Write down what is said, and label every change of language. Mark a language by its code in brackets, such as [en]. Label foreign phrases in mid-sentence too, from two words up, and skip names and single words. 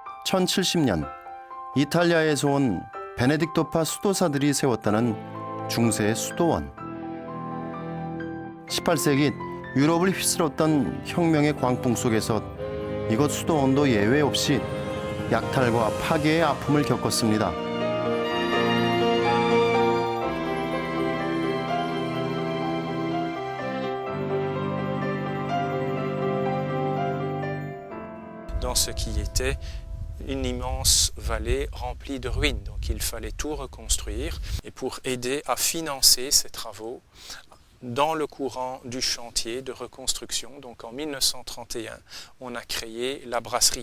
[ko] 1070년 이탈리아에서 온 베네딕토파 수도사들이 세웠다는 중세의 수도원. 18세기 유럽을 휩쓸었던 혁명의 광풍 속에서 이곳 수도원도 예외 없이 약탈과 파괴의 아픔을 겪었습니다. [fr] Dans ce qui était une immense vallée remplie de ruines. Donc il fallait tout reconstruire. Et pour aider à financer ces travaux, dans le courant du chantier de reconstruction, donc en 1931, on a créé la brasserie.